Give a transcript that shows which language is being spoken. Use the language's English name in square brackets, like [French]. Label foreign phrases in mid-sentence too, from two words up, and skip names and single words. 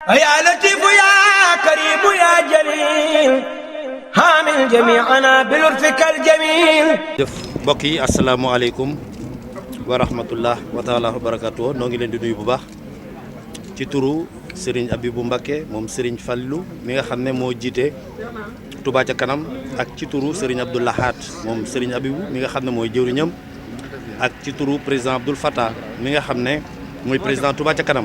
[Arabic] يا لطيف يا كريم يا جليل حامل جميعنا بلطفك الجميل. [Wolof] jëf mbokk yi [Arabic] السلام عليكم ورحمة الله و تعالى وبركاته [Wolof] noo ngi leen di nuyu bu baax ci turu Serigne Abibou Mbacké moom Serigne Fallou mi nga xam ne moo jiite Touba ca kanam ak ci turu Serigne Abdou Lahad moom Serigne Abibou mi nga xam ne mooy jëwriñam ak ci turu président Abdoul Fattah mi nga xam ne mooy président Touba ca kanam.